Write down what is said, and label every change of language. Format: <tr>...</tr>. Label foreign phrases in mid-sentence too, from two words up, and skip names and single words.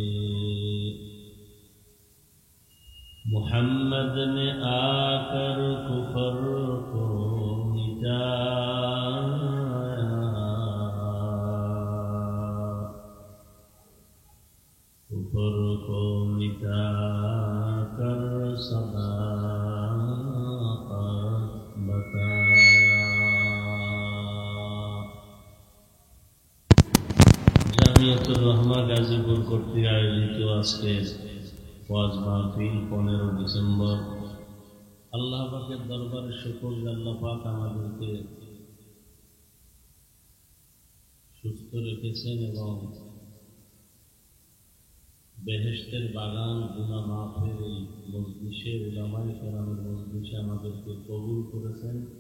<ur>محمد نے آ کر کفر کو کفر کو مٹا کر صداقت بتایا.</ur> <bn>জামিয়াতুর রহমা গাজীপুর কর্তৃক আয়োজিত আজকের ওয়াজ মাহফিল 15 ডিসেম্বর। আল্লাহ পাকের দরবারে শুকর যে আল্লাহ পাক আমাদেরকে সুস্থ রেখেছেন এবং বেহেশতের বাগান গুনাহ মাফের এই মজলিসে, উলামায়ে কেরামের মজলিসে আমাদেরকে কবুল করেছেন।</bn>